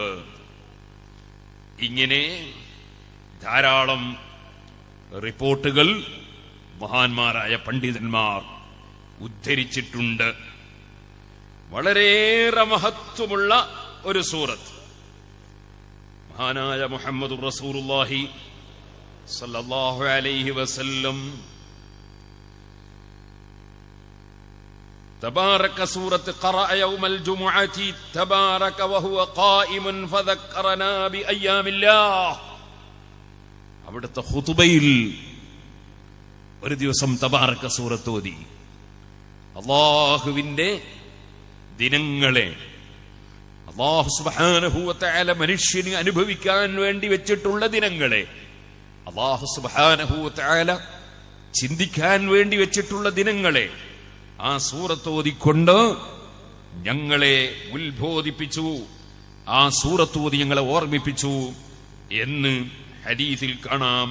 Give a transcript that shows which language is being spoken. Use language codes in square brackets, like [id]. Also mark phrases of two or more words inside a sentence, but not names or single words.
[ml] ഇങ്ങനെ ധാരാളം റിപ്പോർട്ടുകൾ മഹാന്മാരായ പണ്ഡിതന്മാർ ഉദ്ധരിച്ചിട്ടുണ്ട്. വളരെയേറെ മഹത്വമുള്ള ഒരു സൂറത്ത്. [ar] മഹാനായ محمد رسول الله صلى الله عليه وسلم تبارك سورة قرأ يوم الجمعة تبارك وهو قائم فذكرنا بأيام الله. [ml] അവിടുത്തെ ഖുതുബയിൽ ഒരു ദിവസം തബാറക സൂറത്ത് ഓതി. അല്ലാഹുവിന്റെ ദിനങ്ങളെ, അല്ലാഹു [ar] سبحانه وتعالى [ml] മനുഷ്യന് അനുഭവിക്കാൻ വേണ്ടി വെച്ചിട്ടുള്ള ദിനങ്ങളെ, അല്ലാഹു [ar] سبحانه وتعالى [ml] ചിന്തിക്കാൻ വേണ്ടി വെച്ചിട്ടുള്ള ദിനങ്ങളെ ആ സൂറത്ത് ഓതിക്കൊണ്ട് ഞങ്ങളെ ഉത്ബോധിപ്പിച്ചു, ആ സൂറത്ത് ഓതി ഞങ്ങളെ ഓർമ്മിപ്പിച്ചു എന്ന് ഹദീസിൽ കാണാം.